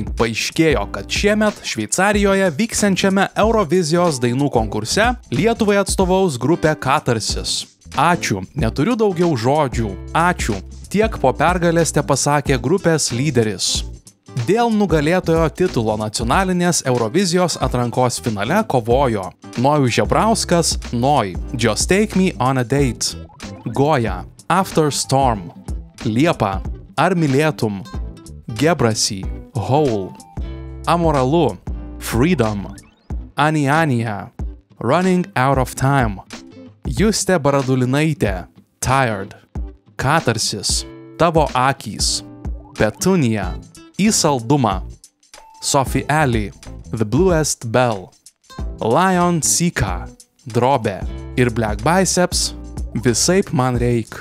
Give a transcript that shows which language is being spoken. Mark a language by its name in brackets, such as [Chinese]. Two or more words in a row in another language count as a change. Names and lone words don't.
[Lithuanian] Paaiškėjo, kad šiemet Šveicarijoje vyksiančiame Eurovizijos dainų konkurse Lietuvai atstovaus grupė Katarsis. Ačiū, neturiu daugiau žodžių. Ačiū. Tiek po pergalės tepasakė grupės lyderis. Dėl nugalėtojo titulo nacionalinės Eurovizijos atrankos finale kovojo Nojus Žebrauskas, Noj, Just Take Me on a Date, Goja, After Storm, Liepa, Ar mylėtum, Gebrasi, Hole, Amoralu, Freedom, Aniania, Running Out of Time, Justė Baradulinaitė, Tired, Katarsis, Tavo akys, Petunija, Į saldumą, Sophie Alley, The Bluest Bell, Lion Sika, Drobė ir Black Biceps, Visaip man reik.